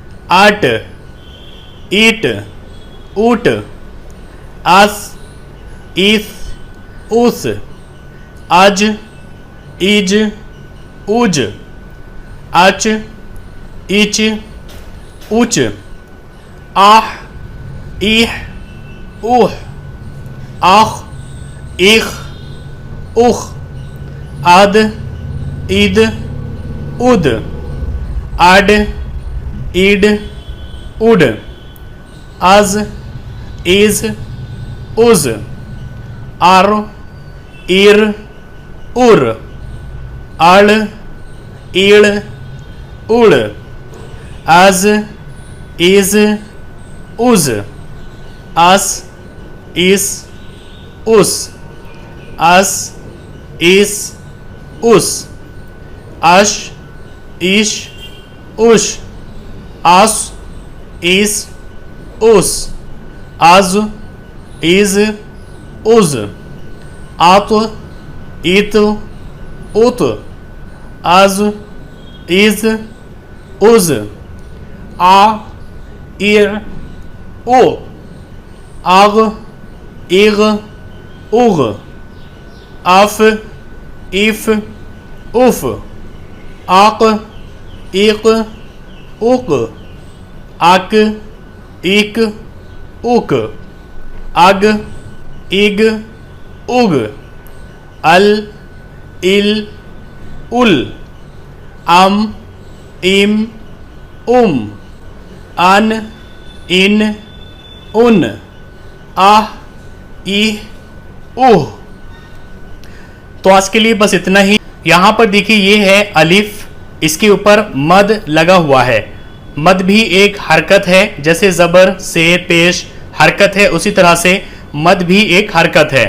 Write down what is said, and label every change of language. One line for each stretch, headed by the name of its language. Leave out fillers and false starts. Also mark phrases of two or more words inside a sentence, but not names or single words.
Hindi: आट, ईट, ऊट, आस, ईस, उस, आज, ईज, उज, आच, ईच, ऊच, आह, ईह, ऊह, आख, ईख, उख, आद, ईद, उद, आड, ईड, उड, आज, इज, उज, आर, ईर, उर, आड़, ईड़, उड़, आज, इज, उज, आस, इस, उस, आस, इस, उस, आश, ईश, उश, आस, इस, उस, आज, इज, उज, आत, इत, उत, आज, इज, उज, आ, इर, ओ, आग, इग, उग, आफ, इफ, उफ, आक, इक, उक, आक, इक, उक, अग, इग, उग, अल, इल, उल, अम, इम, अन, इन, उन, आह, ईह, उह। तो आज के लिए बस इतना ही। यहाँ पर देखिए ये है अलिफ, इसके ऊपर मद लगा हुआ है। मद भी एक हरकत है, जैसे जबर से पेश हरकत है उसी तरह से मद भी एक हरकत है।